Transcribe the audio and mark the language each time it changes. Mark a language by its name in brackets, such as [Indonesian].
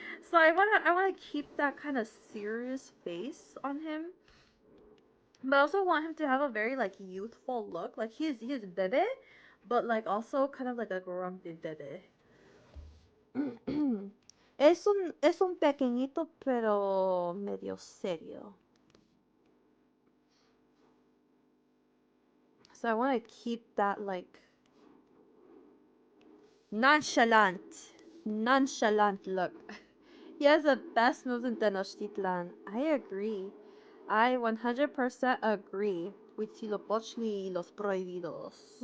[English] So I wanna keep that kind of serious face on him. But I also want him to have a very like youthful look. Like he's bebe, but like also kind of like a grumpy bebe. [Spanish] Es un pequeñito pero medio serio. [English] So I want to keep that like nonchalant look. He has the best moves in Tenochtitlan. I agree. I 100% agree. [Spanish] Huitzilopochtli y los prohibidos.